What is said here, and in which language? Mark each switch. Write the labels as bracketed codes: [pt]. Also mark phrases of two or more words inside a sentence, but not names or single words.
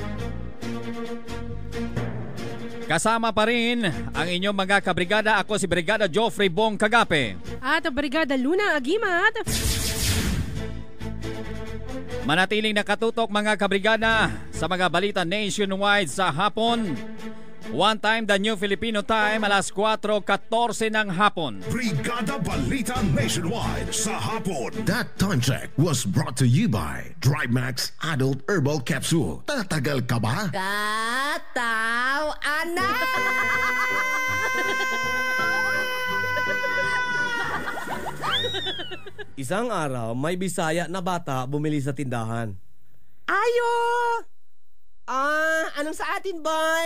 [tl] Kasama pa rin ang inyong mga kabrigada. Ako si Brigada Joffrey Bong Kagape At Brigada Luna Agimat. Manatiling nakatutok mga kabrigada sa mga balita nationwide sa hapon. [en] One time, the New Filipino Time, [tl] alas 4:14 ng hapon. Brigada Balita Nationwide sa hapon. [en] That time check was brought to you by Drymax Adult Herbal Capsule. [tl] Tatagal ka ba? Kataw, anak! Isang araw, may Bisaya na bata bumili sa tindahan. Ayo! Anong sa atin, boy?